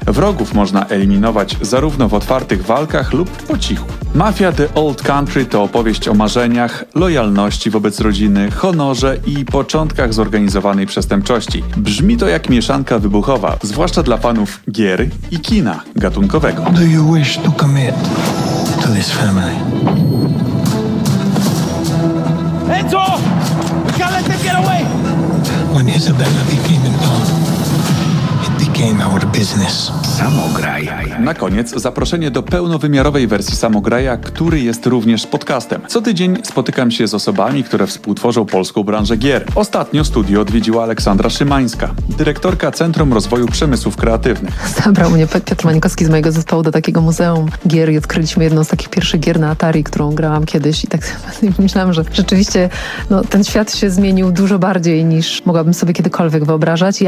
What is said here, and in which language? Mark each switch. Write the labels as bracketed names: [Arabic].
[Polish] Wrogów można eliminować zarówno w otwartych walkach lub po cichu. Mafia The Old Country to opowieść o marzeniach, lojalności wobec rodziny, honorze i początkach zorganizowanej przestępczości. Brzmi to jak mieszanka wybuchowa, zwłaszcza dla fanów gier i kina gatunkowego. [English] Do you wish to commit to this family? Enzo! We can't let them get away! When Isabella became involved, it became our business. [Polish] Samograj. Na koniec zaproszenie do pełnowymiarowej wersji Samograja, który jest również podcastem. Co tydzień spotykam się z osobami, które współtworzą polską branżę gier. Ostatnio studio odwiedziła Aleksandra Szymańska, dyrektorka Centrum Rozwoju Przemysłów Kreatywnych. Zabrał mnie Piotr Mańkowski z mojego zespołu do takiego muzeum gier i odkryliśmy jedną z takich pierwszych gier na Atari, którą grałam kiedyś i tak myślałam, że rzeczywiście no, ten świat się zmienił dużo bardziej niż mogłabym sobie kiedykolwiek wyobrażać.